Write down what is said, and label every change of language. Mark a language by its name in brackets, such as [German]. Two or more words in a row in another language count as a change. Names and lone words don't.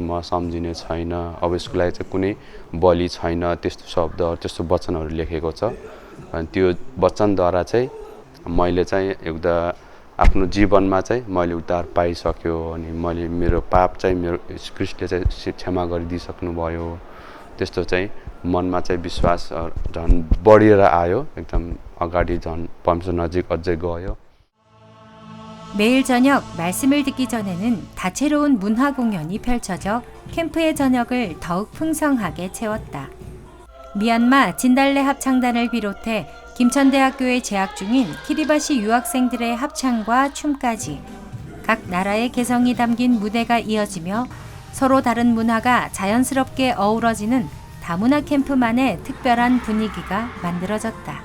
[Nepali] म सम्झिने छैन अब यसको लागि चाहिँ कुनै बलि छैन त्यस्तो शब्दहरू त्यस्तो वचनहरू लेखेको छ अनि त्यो वचनद्वारा चाहिँ मैले चाहिँ एउटा आफ्नो जीवनमा चाहिँ मैले उद्धार पाइसक्यो अनि मैले मेरो पाप चाहिँ मेरो ख्रीष्टले चाहिँ क्षमा गरिदिइसक्नु भयो त्यस्तो चाहिँ मनमा चाहिँ विश्वास झन् बढेर आयो एकदम अगाडि झन् परमेश्वर नजिक अझै गयो. [Korean] 매일 저녁 말씀을 듣기 전에는 다채로운 문화 공연이 펼쳐져 캠프의 저녁을 더욱 풍성하게 채웠다. 미얀마 진달래 합창단을 비롯해 김천대학교에 재학 중인 키리바시 유학생들의 합창과 춤까지 각 나라의 개성이 담긴 무대가 이어지며 서로 다른 문화가 자연스럽게 어우러지는 다문화 캠프만의 특별한 분위기가 만들어졌다.